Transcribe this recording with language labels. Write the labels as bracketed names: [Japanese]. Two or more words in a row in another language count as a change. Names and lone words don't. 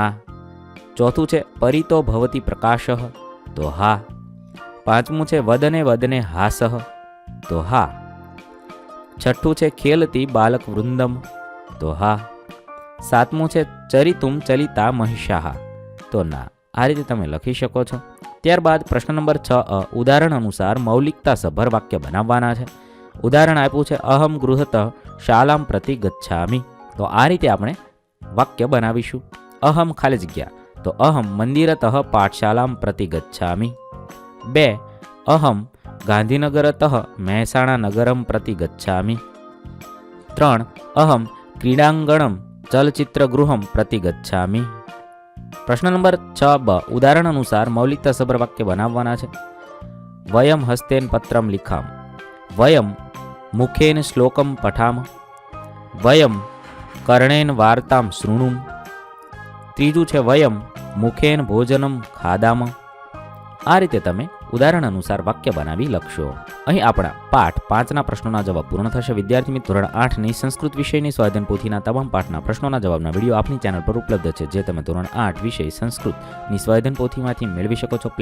[Gujarati] ચોથું છે [Sanskrit] परितो भवति प्रकाशः [Gujarati] તો હા। 5મું છે [Sanskrit] वदने वदने हासः [Gujarati] તો હા। 6ઠ્ઠું છે [Sanskrit] खेलती बालक वृंदम [Gujarati] તો હા। 7મું છે [Sanskrit] चरितुं चलिता महिषाः [Gujarati] તો ના। આ રીતે તમે લખી શકો છો। ત્યારબાદ પ્રશ્ન નંબર 6 ઉદાહરણ અનુસાર મૌલિકતા સભર વાક્ય બનાવવાના છે। ઉદાહરણ આપ્યું છે [Sanskrit] अहम गृहतः शालां प्रति गच्छामि। [Gujarati] તો આ રીતે આપણે વાક્ય બનાવીશું। अहम ખાલી જગ્યા તો [Sanskrit] अहम मंदिरतः पाठशालां प्रति गच्छामि। 2 अहम गांधीनगरतः मेहसाणा नगरं प्रति गच्छामि। 3 अहम क्रीडांगणं चलचित्रगृहं प्रति गच्छामि। [Gujarati] પ્રશ્ન નંબર 6 ઉદાહરણ અનુસાર મૌલિકતા સભર વાક્ય બનાવવાના છે। [Sanskrit] वयं हस्तेन पत्रं लिखाम। वयं मुखेन श्लोकं पठाम। वयं कर्णेन वार्तां शृणुम। [Gujarati] ત્રીજું છે [Sanskrit] વયમ મુખેન ભોજનમ ખાદામ। [Gujarati] આ રીતે તમે ઉદાહરણ અનુસાર વાક્ય બનાવી લખશો। અહીં આપણા પાઠ 5ના પ્રશ્નોના જવાબ પૂર્ણ થશે। વિદ્યાર્થી મિત્રો ધોરણ 8ની સંસ્કૃત વિષયની સ્વાધ્યાયન પોથીના તમામ પાઠના પ્રશ્નોના જવાબના વિડીયો આપણી ચેનલ પર ઉપલબ્ધ છે, જે તમે ધોરણ 8 વિષય સંસ્કૃતની સ્વાધ્યાયન પોથીમાંથી મેળવી શકો છો।